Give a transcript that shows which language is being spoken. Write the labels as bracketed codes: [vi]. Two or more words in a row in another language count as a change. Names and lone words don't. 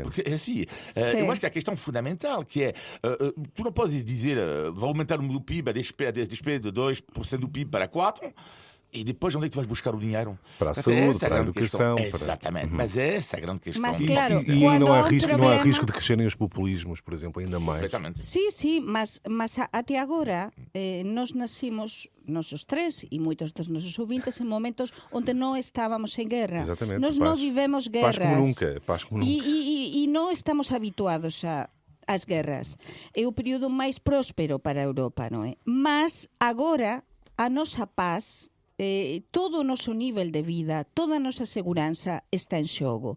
[pt] Porque é assim, eu acho que a questão fundamental, que é, tu não podes dizer, vai aumentar o PIB, a despesa de 2% do PIB para 4%, e depois onde é que tu vais buscar o dinheiro? Para a saúde, para a educação. Exatamente, mas é essa a grande questão. Mas claro, e não há risco de crescerem os populismos, por exemplo, ainda mais. Completamente. [gl] Sí, mas até agora nós nascimos, nós os tres e moitos dos nosos ouvintes, en momentos onde non estábamos en guerra. [pt] Exatamente. [gl] Nós non vivemos guerras. Paz como nunca. E non estamos habituados ás guerras. É o período máis próspero para a Europa, non é? Mas agora a nosa paz, todo o noso nivel de vida, toda a nosa seguranza está en xogo.